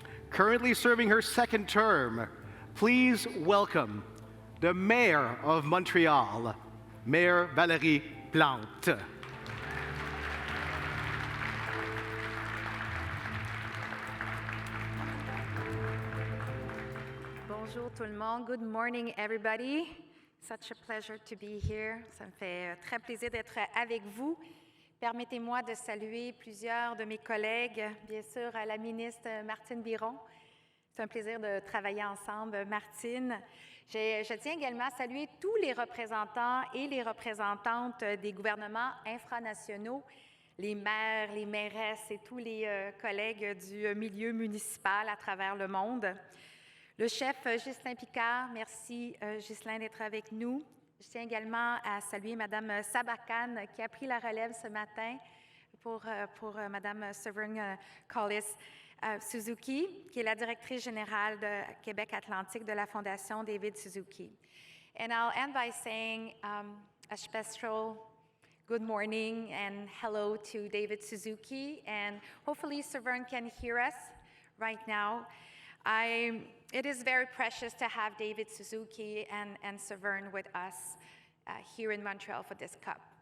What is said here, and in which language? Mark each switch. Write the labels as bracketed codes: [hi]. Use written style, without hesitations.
[en] Currently serving her second term, please welcome the Mayor of Montreal, Mayor Valérie Plante. [fr] Bonjour tout le monde. [en] Good morning, everybody. Such a pleasure to be here. [fr] Ça me fait très plaisir d'être avec vous. Permettez-moi de saluer plusieurs de mes collègues, bien sûr la ministre Martine Biron. C'est un plaisir de travailler ensemble, Martine. Je tiens également à saluer tous les représentants et les représentantes des gouvernements infranationaux, les maires, les mairesses et tous les collègues du milieu municipal à travers le monde. Le chef Ghislain Picard, merci Ghislain d'être avec nous. Je tiens également à saluer Mme Sabakane qui a pris la relève ce matin pour Mme Severn Cullis-Suzuki, qui est la directrice générale de Québec-Atlantique de la Fondation David Suzuki. [en] And I'll end by saying a special good morning and hello to David Suzuki, and hopefully Severn can hear us right now. It is very precious to have David Suzuki and Severn with us here in Montreal for this COP.